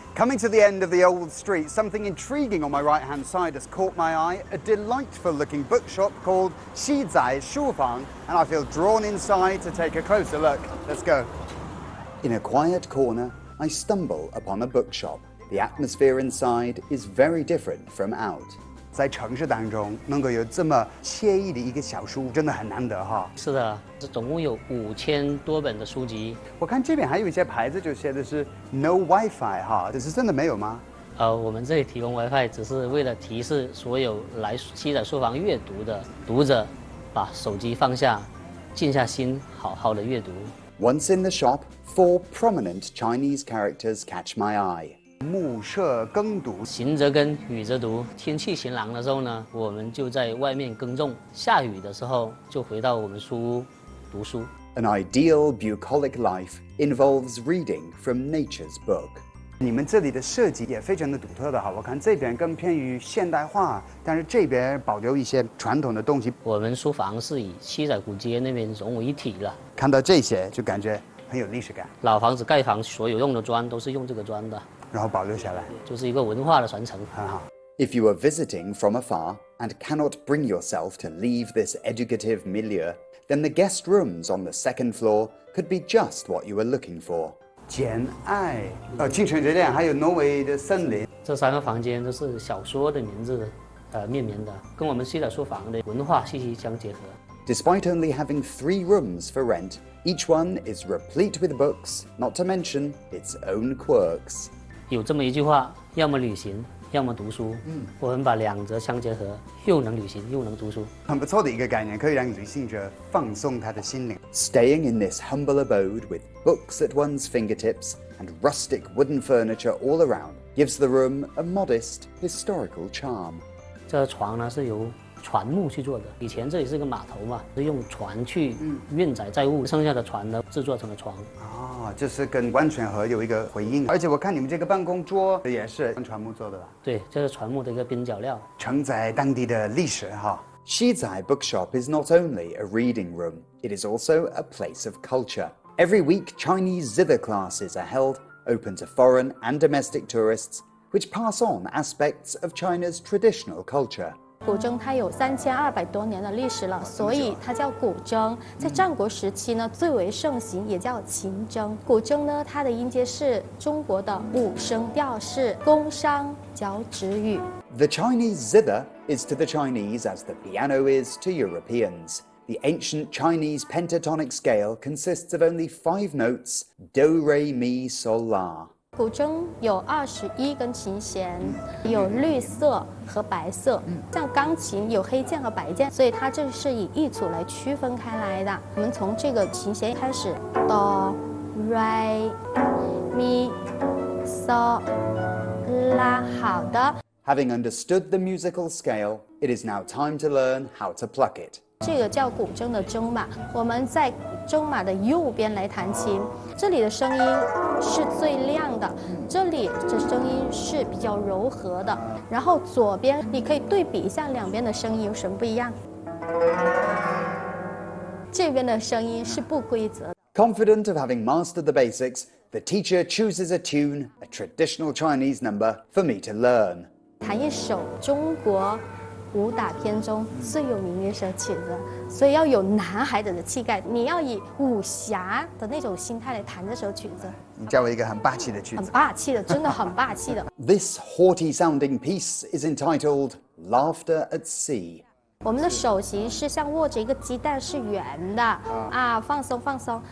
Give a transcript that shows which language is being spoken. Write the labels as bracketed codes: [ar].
[en] Coming to the end of the old street, something intriguing on my right-hand side has caught my eye, a delightful-looking bookshop called 西仔书房, and I feel drawn inside to take a closer look. Let's go. In a quiet corner, I stumble upon a bookshop. The atmosphere inside is very different from out. [zh] 在城市当中能够有这么惬意的一个小书，真的很难得哈。是的，这总共有5000多本的书籍。我看这边还有一些牌子，就写的是 [en] No WiFi [zh] 哈，这是真的没有吗？我们这里提供 WiFi 只是为了提示所有来西仔书房阅读的读者，把手机放下，静下心，好好的阅读。 [en] Once in the shop, 4 prominent Chinese characters catch my eye. [zh] 目射耕读，行则耕，雨则读。天气晴朗的时候呢，我们就在外面耕种；下雨的时候，就回到我们书屋读书。 [en] An ideal bucolic life involves reading from nature's book. [zh] 你们这里的设计也非常的独特的哈，我看这边更偏于现代化，但是这边保留一些传统的东西。我们书房是以西仔古街那边融为一体了。看到这些就感觉很有历史感。老房子盖房所有用的砖都是用这个砖的。然后保留下来，就是一个文化的传承，很好。 [en] If you are visiting from afar and cannot bring yourself to leave this educative milieu, then the guest rooms on the second floor could be just what you are looking for. [zh] 简爱，清晨之恋，还有挪威的森林。这3个房间都是小说的名字命名的，跟我们西仔书房的文化息息相结合。 [en] Despite only having 3 rooms for rent, each one is replete with books, not to mention its own quirks. [zh] 有这么一句话，要么旅行，要么读书。我们把2者相结合，又能旅行又能读书，很不错的一个概念，可以让旅行者放松他的心灵。 [en] Staying in this humble abode with books at one's fingertips and rustic wooden furniture all around gives the room a modest historical charm. [zh] 这床呢是由船木去做的，以前这里是个码头嘛，是用船去运载载物，剩下的船呢制作成了床。就是跟万泉河有一个回应，而且我看你们这个办公桌也是用船木做的吧？对，这是船木的一个边角料，承载当地的历史哈。 [en] Shizai Bookshop is not only a reading room, it is also a place of culture. Every week, Chinese zither classes are held, open to foreign and domestic tourists, which pass on aspects of China's traditional culture. [zh] 古筝它有3200多年的历史了，所以它叫古筝。在战国时期呢，最为盛行，也叫秦筝。古筝呢，它的音阶是中国的5声调式，宫商角徵羽。 [en] The Chinese zither is to the Chinese as the piano is to Europeans. The ancient Chinese pentatonic scale consists of only 5 notes: do, re, mi, sol, la. [zh] 古筝有21根琴弦，有绿色和白色。像钢琴有黑键和白键，所以它这是以一组来区分开来的。我们从这个琴弦开始 ，do、re、mi、sol、la。好的。 [en] Having understood the musical scale, it is now time to learn how to pluck it. [zh] 这个叫古筝的筝码，我们在筝码的右边来弹琴，这里的声音是最亮的，这里的声音是比较柔和的，然后左边你可以对比一下两边的声音有什么不一样，这边的声音是不规则的。 [en] Confident of having mastered the basics, the teacher chooses a tune, a traditional Chinese number, for me to learn. [zh] 弹一首中国武打片中最有名的一首曲子，所以要有男孩子的气概，你要以武侠的那种心态来弹这首曲子。你教我一个很霸气的曲子。很霸气的，真的很霸气的。 [en] This haughty-sounding piece is entitled "Laughter at Sea." [zh] 我们的手型是像握着一个鸡蛋，是圆的啊，放松放松。